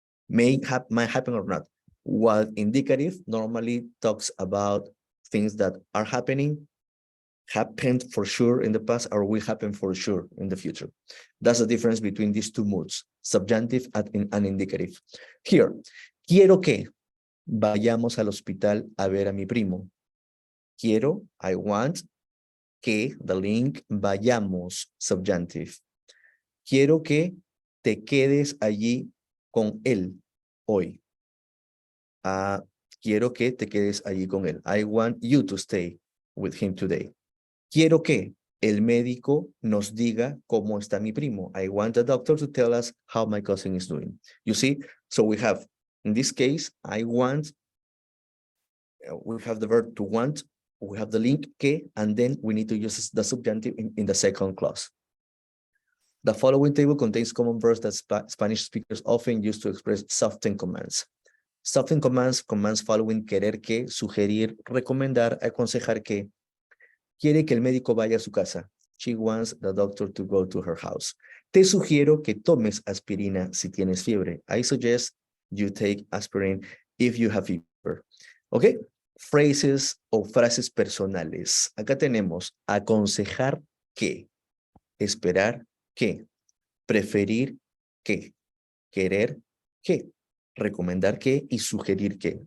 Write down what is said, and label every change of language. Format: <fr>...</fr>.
<en>Might happen or not. While indicative normally talks about things that are happening, happened for sure in the past, or will happen for sure in the future. That's the difference between these two moods, subjunctive and indicative.</en> <es>Here, quiero que vayamos al hospital a ver a mi primo.</es> <en>Quiero, I want, que, the link, vayamos, subjunctive.</en> <es>Quiero que te quedes allí con él hoy. Quiero que te quedes allí con él.</es> <en>I want you to stay with him today.</en> <es>Quiero que el médico nos diga cómo está mi primo.</es> <en>I want the doctor to tell us how my cousin is doing. You see? So we have, in this case, I want, we have the verb to want, we have the link que, and then we need to use the subjunctive in the second clause. The following table contains common verbs that Spanish speakers often use to express softened commands. Softened commands following</en> <es>querer que, sugerir, recomendar, aconsejar que. Quiere que el médico vaya a su casa.</es> <en>She wants the doctor to go to her house.</en> <es>Te sugiero que tomes aspirina si tienes fiebre.</es> <en>I suggest you take aspirin if you have fever.</en> <es>¿Ok? Phrases o frases personales. Acá tenemos aconsejar que, esperar que, preferir que, querer que, recomendar que y sugerir que.</es>